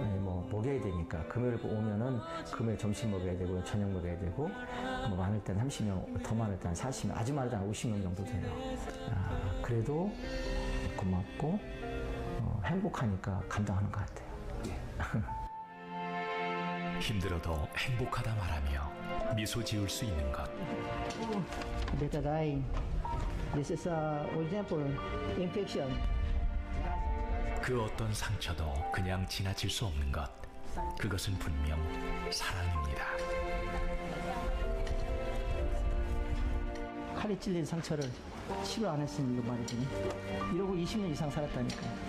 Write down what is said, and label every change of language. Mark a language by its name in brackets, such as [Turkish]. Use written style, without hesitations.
[Korean] 뭐 먹여야 되니까 금요일 오면은 금요일 점심 먹여야 되고 저녁 먹여야 되고 뭐 많을 땐 30명, 더 많을 땐 40명, 아주 많을 땐 50명 정도 돼요. 그래도 고맙고 행복하니까 감당하는 것 같아요. 힘들어도 행복하다 말하며 미소 지을 수 있는 것. [English] Betadine. This is for example, infection. [Korean] 그 어떤 상처도 그냥 지나칠 수 없는 것. 그것은 분명 사랑입니다. 칼에 찔린 상처를 치료 안 했으니 이거 말이지. 이러고 20년 이상 살았다니까.